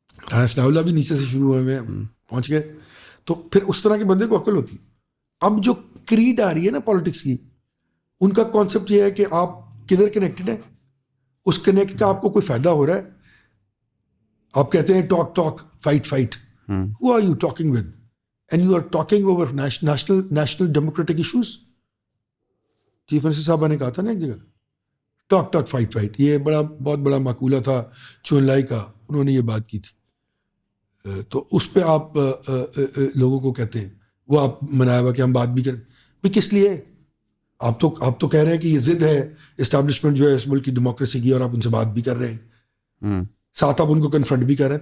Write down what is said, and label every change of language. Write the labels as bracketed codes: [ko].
[ur] رانا ثناء اللہ بھی نیچے سے شروع ہوئے پہنچ گئے. تو پھر اس طرح کے بندے کو عقل ہوتی. اب جو کریڈ آ رہی ہے نا پالیٹکس کی, ان کا کانسیپٹ یہ ہے کہ آپ کدھر کنیکٹڈ ہیں, اس کنیکٹ کا آپ کو کوئی فائدہ ہو رہا ہے. آپ کہتے ہیں talk fight. [en] Who are you talking with? And you are talking over national democratic issues. [ur] Chief minister صاحبہ نے کہا تھا نا ایک جگہ, ٹاک فائٹ. یہ بہت بڑا مقولہ تھا چون لائی کا, انہوں نے یہ بات کی تھی. تو اس پہ آپ لوگوں کو کہتے ہیں, وہ آپ منایا ہوا کہ ہم بات بھی کریں. بھائی کس لیے؟ آپ تو کہہ رہے ہیں کہ یہ ضد ہے اسٹیبلشمنٹ جو ہے اس ملک کی ڈیموکریسی کی, اور آپ ان سے بات بھی کر رہے ہیں, ساتھ آپ ان کو کنفرنٹ بھی کر رہے ہیں.